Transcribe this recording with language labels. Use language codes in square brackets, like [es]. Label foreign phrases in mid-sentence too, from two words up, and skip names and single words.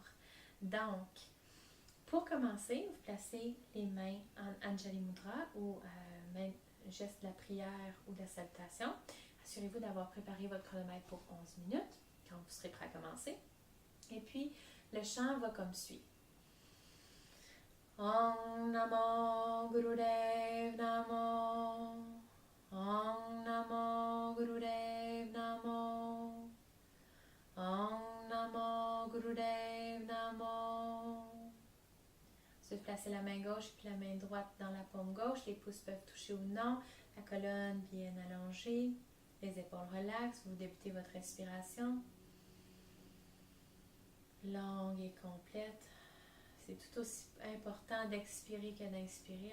[fr] Donc, pour commencer, vous placez les mains en [sa] Anjali Mudra [fr] ou main geste de la prière ou de la salutation. Assurez-vous d'avoir préparé votre chronomètre pour 11 minutes quand vous serez prêt à commencer. Et puis, le chant va comme suit. [sa] Om Namo Gurudev Namo. Om Namo Gurudev Namo. Om Namo Gurudev Namo. [fr] Vous placez la main gauche puis la main droite dans la paume gauche. Les pouces peuvent toucher ou non. La colonne bien allongée. Les épaules relaxes. Vous débutez votre respiration. Longue et complète. C'est tout aussi important d'expirer que d'inspirer.